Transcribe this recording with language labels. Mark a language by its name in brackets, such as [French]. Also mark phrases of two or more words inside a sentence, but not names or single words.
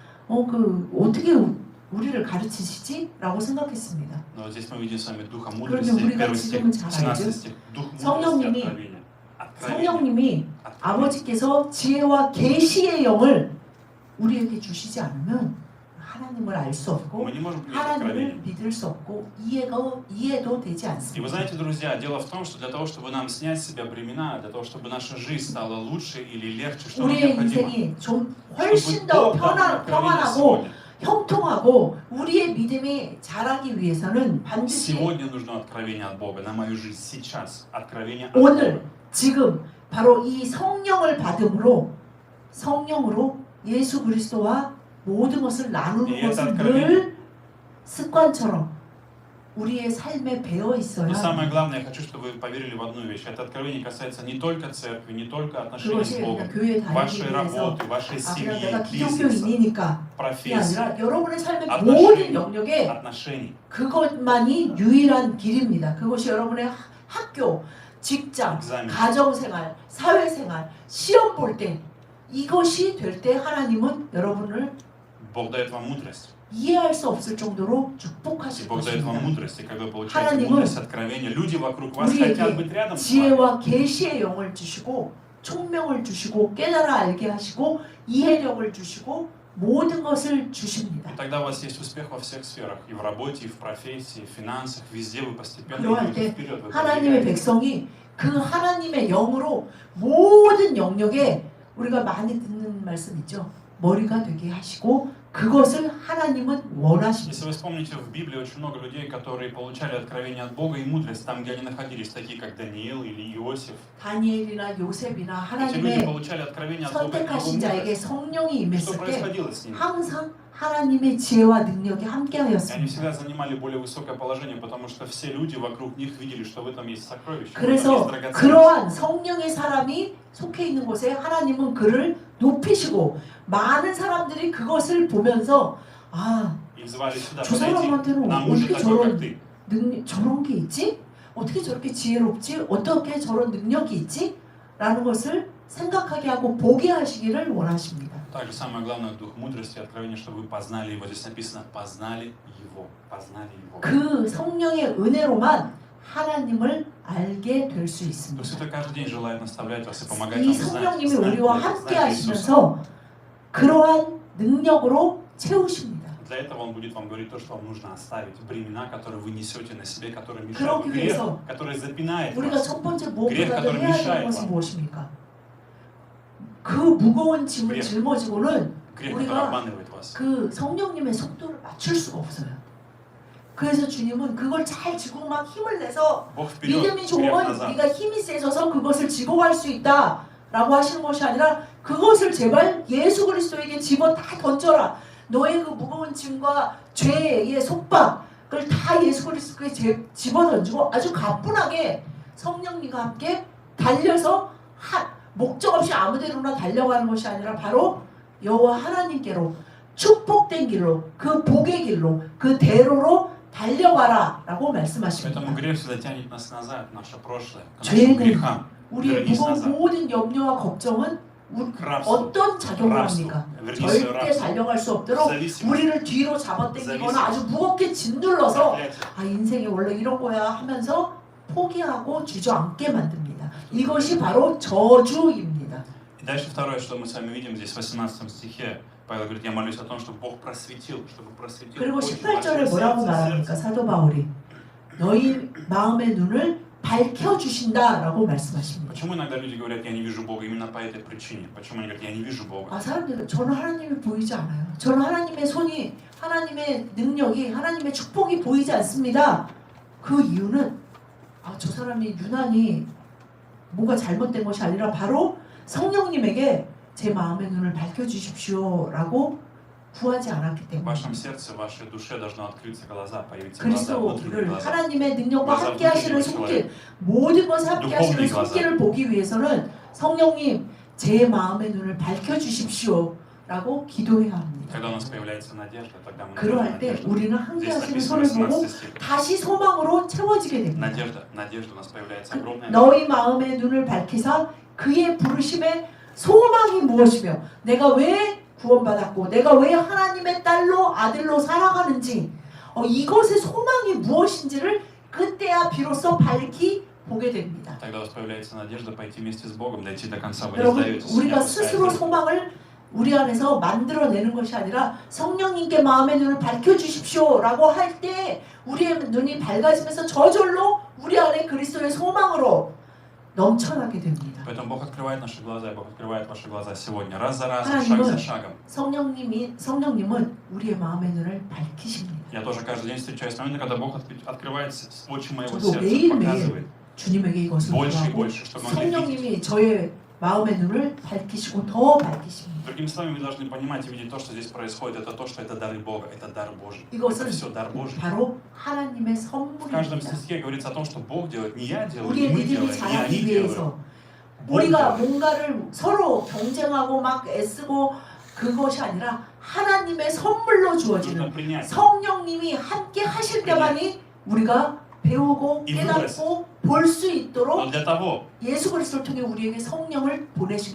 [Korean] 어떻게 우리를 가르치시지? 라고 생각했습니다. 그런데 우리가 지금은 잘 알죠? 성령님이 아버지께서 지혜와 계시의 영을 우리에게 주시지 않으면 하나님을 알 수 없고 [Russian] Мы не можем принять [Korean] 하나님을 [Russian] откровение. [Korean] 믿을 수 없고 이해도 되지 [Russian] И вы [Korean] 않습니다. [Russian] знаете, друзья, дело в том, что для того, чтобы нам снять с себя бремена, для того, чтобы наша жизнь стала лучше или легче, что нам [Korean] 우리의 [Russian] необходимо? [Korean] 인생이 좀 [Russian] Чтобы [Korean] 훨씬 더 [Russian] Бог дал нам откровение [Korean] 평안하고 [Russian] сегодня. [Korean] 형통하고 우리의 믿음이 자라기 위해서는 반드시 [Russian] Сегодня нужно откровение от Бога на мою жизнь сейчас. Откровение от [Korean] 오늘 [Russian] Бога. [Korean] 지금 바로 이 성령을 받음으로 성령으로 예수 그리스도와 모든 것을 나누는 예, 것을 [Russian] откровение. [Korean] 늘 습관처럼 우리의 삶에 배어 있어야 [Russian] Но самое главное, я хочу, чтобы вы поверили в одну вещь. Это откровение касается не только церкви, не только отношений с [Korean] 그것이 그냥 [Russian] Богом, [Korean] 교회 다니기 [Russian] вашей [Korean] 위해서 [Russian] работы, вашей [Korean] 그냥 [Russian] семьи, [Korean] 내가 [Russian] бизнеса, [Korean] 기독교인이니까 이게 [Russian] профессии, [Korean] 아니라 여러분의 삶의 [Russian] отношений, [Korean] 모든 영역에 [Russian] отношений. [Korean] 그것만이 유일한 길입니다. 그것이 여러분의 학교, 직장, [Russian] экзамен. [Korean] 가정생활, 사회생활, 시험 볼 때 이것이 될 때 하나님은 여러분을 [Russian] Бог дает вам мудрость. [Korean] 이해할 수 없을 정도로 [Russian] И [Korean] 축복하실 [Russian] Бог дает вам [Korean] 것입니다. [Russian] мудрость. И когда вы получаете [Korean] 하나님은 [Russian] мудрость, откровение, люди вокруг вас [Korean] 우리에게 [Russian] хотят быть рядом с вами. [Korean] 지혜와 계시의 영을 주시고 총명을 주시고 깨달아 알게 하시고 이해력을 주시고 모든 것을 주십니다. [Russian] И тогда у вас есть успех во всех сферах. И в работе, и в профессии, и в финансах. Везде вы постепенно [Korean] 그러할 [Russian] идете [Korean] 때 [Russian] вперед. Вы [Korean] 하나님의 [Russian] продвигаетесь. [Korean] 백성이 그 하나님의 영으로 모든 영역에 우리가 많이 듣는 말씀 있죠. 머리가 되게 하시고 그것을 하나님은 원하십니다. [Russian] Если вы вспомните, в Библии очень много людей, которые получали откровение от Бога и мудрость там, где они находились, такие как Даниил или Иосиф. [Korean] 다니엘이나 요셉이나 [Russian] Эти люди [Korean] 하나님의 [Russian] получали откровение от Бога и его [Korean] 선택하신 자에게 [Russian] мудрость. [Korean] 성령이 [Russian] Что [Korean] 임했을 때 [Russian] происходило с ними? [Korean] 항상 하나님의 지혜와 능력이 [Russian] И они [Korean] 함께하였습니다. [Russian] всегда занимали более высокое положение, потому что все люди вокруг них видели, что в этом есть сокровище, в этом есть [Korean] 그래서 [Russian] драгоценность. [Korean] 그러한 성령의 사람이 속해 있는 곳에 하나님은 그를 높이시고 많은 사람들이 그것을 보면서 아, [Russian] Их звали сюда, [Korean] 저 [Russian] подойти, [Korean] 사람한테는 [Russian] нам нужен [Korean] 어떻게 [Russian] такой, [Korean] 저런 [Russian] как ты. [Korean] 저런 게 있지? 어떻게 저렇게 지혜롭지? 어떻게 저런 능력이 있지? 라는 것을 생각하게 하고 보게 하시기를 원하십니다. [Russian] Также самое главное, дух мудрости и откровения, чтобы вы познали его. Здесь написано, познали его, познали его. [Korean] 그 성령의 은혜로만 하나님을 알게 될 수 있습니다. [Russian] Дух Святой каждый день желает наставлять вас и помогать [Korean] 이 [Russian] вам знать, [Korean] 성령님이 [Russian] знать [Korean] 우리와 [Russian] Бога, [Korean] 함께 [Russian] знать Иисуса. [Korean] 하시면서 그러한 능력으로 채우십니다. [Russian] Для этого Он будет вам говорить то, что вам нужно оставить. Бремена, которые вы несете на себе, которые мешают. [Korean] 그러기 [Russian] Грех, [Korean] 위해서 [Russian] который запинает [Korean] 우리가 [Russian] вас. [Korean] 첫 번째 그래, 무엇보다도 그래, 해야 되는 미샤엘 것이 봐. 무엇입니까? 그 무거운 짐을 그래. 짊어지고는 [Russian] Грех, который [Korean] 우리가 [Russian] обманывает вас. [Korean] 그 성령님의 속도를 맞출 수가 없어요. 그래서 주님은 그걸 잘 지고 막 힘을 내서 [Russian] Бог вперед, [Korean] 믿음이 [Russian] грех [Korean] 좋으면 [Russian] назад. [Korean] 네가 힘이 세져서 그것을 지고 갈 수 있다 라고 하시는 것이 아니라 그것을 제발 예수 그리스도에게 집어 다 던져라. 너의 그 무거운 짐과 죄의 속박을 다 예수 그리스도에게 집어 던지고 아주 가뿐하게 성령님과 함께 달려서 목적 없이 아무데로나 달려가는 것이 아니라 바로 여호와 하나님께로 축복된 길로 그 복의 길로 그 대로로 달려가라 라고 [Russian] Поэтому [Korean] 말씀하십니다. [Russian] грех всегда тянет нас назад, наше прошлое, к [Korean] 죄는 [Russian] нашим грехам. [Korean] 우리의 [Russian] вернись [Korean] 무거운 [Russian] назад. [Korean] 모든 염려와 걱정은 [Russian] К рабству. [Korean] 어떤 작용을 [Russian] рабству. [Korean] 합니까? [Russian] Верни свое [Korean] 절대 [Russian] рабство. [Korean] 달려갈 수 없도록 [Russian] Зависимость. [Korean] 우리를 뒤로 잡아당기거나 아주 무겁게 짓눌러서 [Russian] Проклятие. [Korean] 아 인생이 원래 이런 거야 하면서 포기하고 주저앉게 만듭니다. 이것이 바로 저주입니다. [Russian] И дальше второе, что мы с вами видим здесь в 18 стихе. Павел говорит, я молюсь о том, чтобы Бог просветил, чтобы просветил [Korean] 그리고 [Russian] очень [Korean] 18절에 [Russian] ваше [Korean] 뭐라고 [Russian] сердце, [Korean] 말합니까? 사도 바울이 너희 마음의 눈을 밝혀주신다라고 말씀하십니다. [Russian] Почему иногда люди говорят, я не вижу Бога? Именно по этой причине. Почему они говорят, я не вижу Бога? [Korean] 아 사람들은 저는 하나님이 보이지 않아요. 저는 하나님의 손이 하나님의 능력이 하나님의 축복이 보이지 않습니다. 그 이유는 아 저 사람이 유난히 뭐가 잘못된 것이 아니라 바로 성령님에게 제 마음의 눈을 밝혀주십시오라고 구하지 않았기 [Russian] В [Korean] 때문에 [Russian] вашем сердце, в вашей душе должно открыться глаза, появиться глаза, внутренние [Korean] 그리스도를 [Russian] глаза. [Korean] 하나님의 능력과 [Russian] глаза [Korean] 함께 하시는 [Russian] внутреннего [Korean] 손길 모든 것에 함께 하시는 [Russian] духовные глаза. [Korean] 손길을 보기 위해서는 성령님 제 마음의 눈을 밝혀주십시오라고 기도해야 합니다. [Russian] Когда у нас появляется надежда, тогда мы [Korean] 그러할 [Russian] находим [Korean] 때 [Russian] надежду. [Korean] 우리는 함께 [Russian] Здесь [Korean] 하시는 [Russian] написано [Korean] 손을 보고 [Russian] 18 стих. [Korean] 다시 소망으로 채워지게 됩니다. [Russian] Надежда у нас появляется огромная. [Korean] 너희 마음의 눈을 밝히사 그의 부르심의 소망이 무엇이며 내가 왜 구원받았고 내가 왜 하나님의 딸로 아들로 살아가는지 이것의 소망이 무엇인지를 그때야 비로소 밝히 보게 됩니다. [Russian] Тогда у вас появляется надежда пойти вместе с Богом, дойти до конца. Вы не [Korean] 여러분 [Russian] сдаетесь, не [Korean] 우리가 [Russian] опускаете [Korean] 스스로 [Russian] руки. [Korean] 소망을 우리 안에서 만들어내는 것이 아니라 성령님께 마음의 눈을 밝혀주십시오라고 할 때 우리의 눈이 밝아지면서 저절로 우리 안에 그리스도의 소망으로 넘쳐나게 됩니다. [Russian] Поэтому Бог открывает наши глаза, и Бог открывает ваши глаза сегодня, раз за разом, [Korean] 하나님은 [Russian] шаг за шагом. [Korean] 성령님은 우리의 마음의 눈을 밝히십니다. [Russian] Я тоже каждый день встречаюсь с моментом, когда Бог открывает очи моего [Korean] 저도 [Russian] сердца, [Korean] 매일매일 [Russian] показывает [Korean] 주님에게 이것을 [Russian] больше и [Korean] 구하고 [Russian] больше, чтобы мы могли видеть. [Korean] 성령님이 저의 마음의 눈을 밝히시고 더 밝히십니다. [Russian] Другими словами, мы должны понимать и видеть то, что здесь происходит. Это то, что это дары Бога, это дар Божий. [Korean] 이것은 [Russian] Это все дар Божий. [Korean] 바로 하나님의 [Russian] В каждом [Korean] 선물입니다. [Russian] стихе говорится о том, что Бог делает, не я делаю, не [Korean] 우리의 [Russian] мы [Korean] 믿음이 [Russian] делаем, не [Korean] 자라기 [Russian] они делают. [Korean] 위해서 [Russian] Бог [Korean] 우리가 [Russian] делает. [Korean] 뭔가를 서로 경쟁하고 막 애쓰고 그것이 아니라 하나님의 선물로 [Russian] Нужно [Korean] 주어지는 [Russian] принять. [Korean] 성령님이 함께 하실 때만이 우리가 배우고 깨닫고 볼 수 [Russian] Но [Korean] 있도록 [Russian] для того, [Korean] 예수 그리스도를 통해 우리에게 성령을 보내신